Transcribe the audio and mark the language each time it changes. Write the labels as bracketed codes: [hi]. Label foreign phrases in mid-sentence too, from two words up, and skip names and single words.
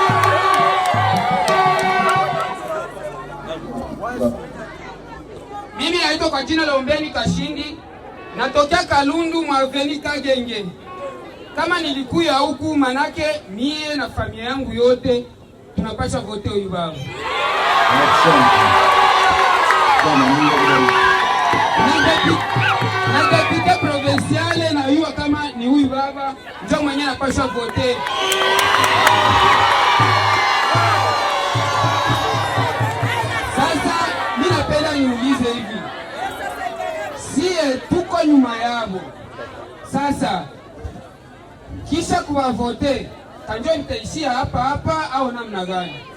[sw] Mimi naitwa kwa jina la Ombeni Kashindi, natokea Kalundu Mwaveni Kagenge. Kama nilikuya huku manake mie na familia yangu yote tunapasha vote huyu baba. Na [fr] depute provinciale [sw] na yuwa kama ni huyu baba ndio mwenye napasha vote. Sasa mimi napenda niulize hivi, sie tuko nyuma yabo. Sasa kisha kuwavote kanjo nitaishia hapa au namna gani?